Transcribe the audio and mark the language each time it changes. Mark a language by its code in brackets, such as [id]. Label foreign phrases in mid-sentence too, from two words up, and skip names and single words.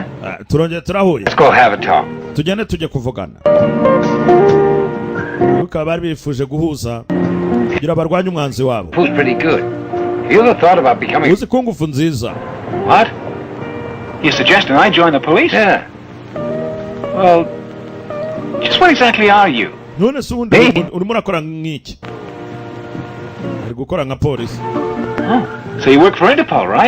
[rw] turongeye turahuye [en] Let's go have a talk. [rw] tugende tujye kuvugana bakaba bari bifuje guhuza kugira barwanye umwanzi wabo [en] Who's pretty good? You ever thought about becoming... [rw] uzi ko ngufu nziza [en] What? You suggesting I join the police? Yeah. Well, just what exactly are you? [rw] none se ubundi urimo urakora nk'iki ari gukora nka polisi [en] So you work for Interpol, right?